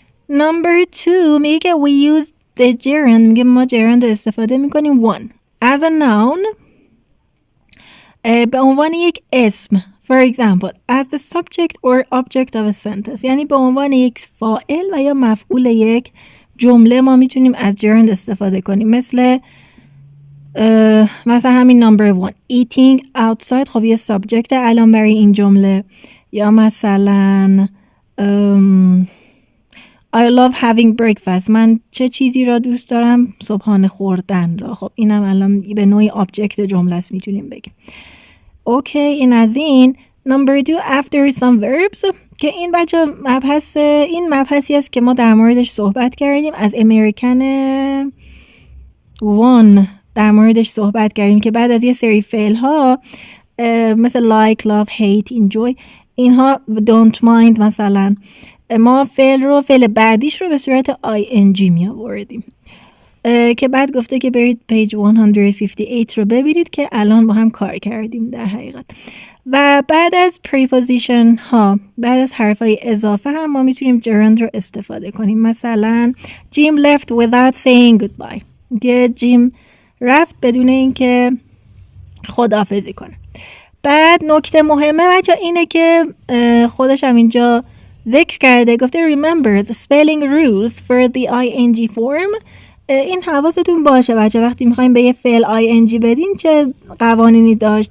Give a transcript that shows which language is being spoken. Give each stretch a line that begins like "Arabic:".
English: Number 2
Persian: میگه که
English: we use the gerund.
Persian: میگه ما gerund رو استفاده میکنیم
English: one as a noun
Persian: به عنوان یک اسم.
English: For example, as the subject or object of a sentence.
Persian: یعنی به عنوان یک فاعل و یا مفعول یک جمله ما میتونیم از gerund استفاده کنیم. مثل مثلا همین
English: number 1 eating outside.
Persian: خب یه subject الان برای این جمله.
English: یا مثلا I love having breakfast.
Persian: من چه چیزی را دوست دارم؟ صبحانه خوردن را. خب اینم الان به نوعی object جمله است میتونیم بگیم. اوکی این از این.
English: Number 2 after some verbs
Persian: که این بچه مبحثی است که ما در موردش صحبت کردیم از American 1 در موردش صحبت کردیم که بعد از یه سری فعل ها مثل like, love, hate, enjoy اینها
English: don't mind
Persian: مثلا ما فعل بعدیش رو به صورت ing می آوردیم که بعد گفته که برید پیج 158 رو ببینید که الان با هم کار کردیم در حقیقت. و بعد از preposition ها، بعد از حرفای اضافه هم ما میتونیم gerund رو استفاده کنیم.
English: مثلا Jim left without saying goodbye.
Persian: میگه جیم رفت بدون اینکه خداحافظی کنه. بعد نکته مهمه بچه اینه که خودش هم اینجا ذکر کرده، گفته
English: remember the spelling rules for the ing form.
Persian: این حواستون باشه بچه وقتی میخوایم به یه فعل ing بدین چه قوانینی داشت.